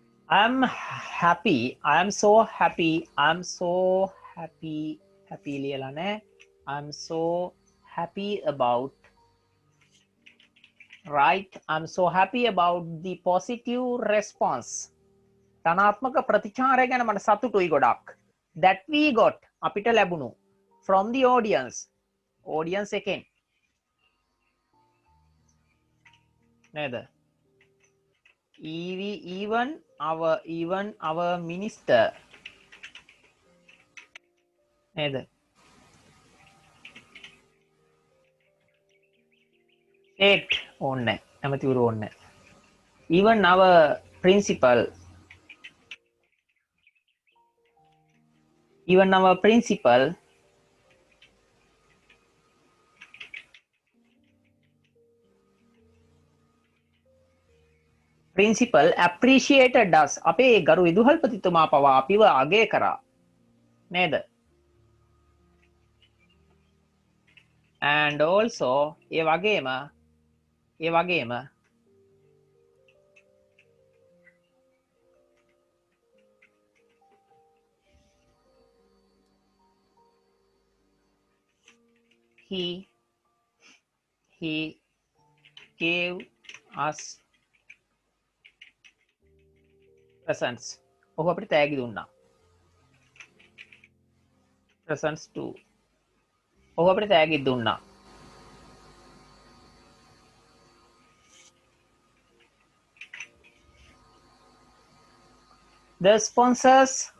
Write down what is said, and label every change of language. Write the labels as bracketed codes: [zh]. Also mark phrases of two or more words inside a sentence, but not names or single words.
[en] I'm happy. I'm so happy. I'm so happy. [si] Happy ලියලා නැහැ. [en] I'm so happy about. Right. I'm so happy about the positive response. [si] ධනාත්මක ප්‍රතිචාරය ගැන මට සතුටුයි ගොඩක්. [en] That we got [si] අපිට ලැබුණු [en] from the audience. [si] Audience එකෙන්. නේද? [en] Even our minister. [si] නේද? State ඕනේ. ඇමතිවරු ඕනේ. [en] Even our principal. Even our principal appreciated us. [si] අපේ ගරු විදුහල්පතිතුමා පවා අපිව අගය කරා. නේද? [en] And also [si] ඒ වගේම [en] he gave us presents. [si] ඔහු අපිට තෑගි දුන්නා. [en] presents too. [si] ඔහු අපිට තෑගි දුන්නා. [en] The sponsors